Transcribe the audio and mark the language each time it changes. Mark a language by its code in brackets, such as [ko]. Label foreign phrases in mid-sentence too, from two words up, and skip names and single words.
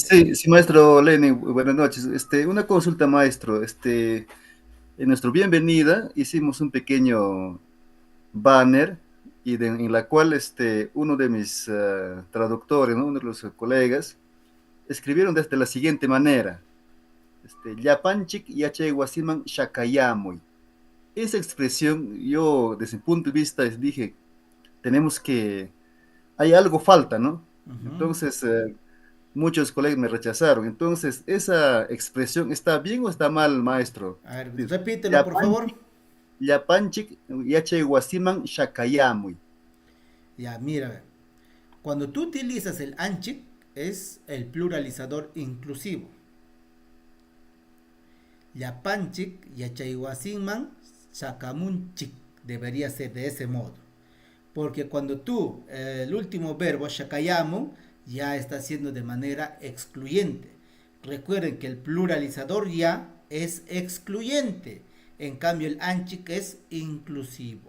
[es] Sí, maestro Lenin, buenas noches. Una consulta, maestro. En nuestra bienvenida hicimos un pequeño banner en la cual uno de mis traductores, ¿no?, uno de los colegas, escribieron de la siguiente manera: [qu] Yapanchik yachaywasiman shakayamuy. [es] Esa expresión, yo desde mi punto de vista dije, hay algo falta, ¿no? Entonces, muchos colegas me rechazaron. Entonces, ¿esa expresión está bien o está mal, maestro? A ver, repítelo, por favor. [qu] Yapanchik yachaywasiman shakayamuy. [es] Ya, mira, cuando tú utilizas el anchik, es el pluralizador inclusivo. [qu] Yapanchik yachaywasiman shakamunchik. [es] Debería ser de ese modo. Porque cuando tú, el último verbo, shakayamu, ya está haciendo de manera excluyente. Recuerden que el pluralizador ya es excluyente. En cambio, el anchik es inclusivo.